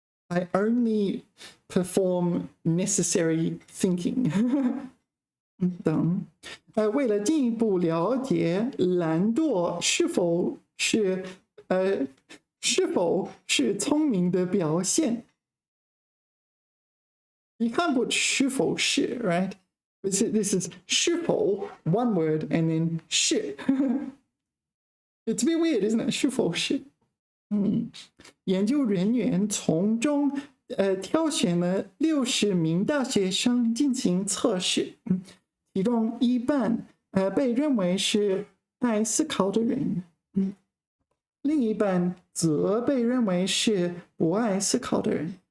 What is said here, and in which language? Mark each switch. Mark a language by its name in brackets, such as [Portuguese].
[English] I only perform necessary thinking. [Chinese] 等。为了进一步了解懒惰是否是聪明的表现，你看不是否是 [English] right? This is [Chinese] 是否 [English] one word and then 是。 It's a bit weird, isn't it? [Chinese] 是否是？研究人员从中挑选了60名大学生进行测试，其中一半被认为是爱思考的人，另一半则被认为是不爱思考的人。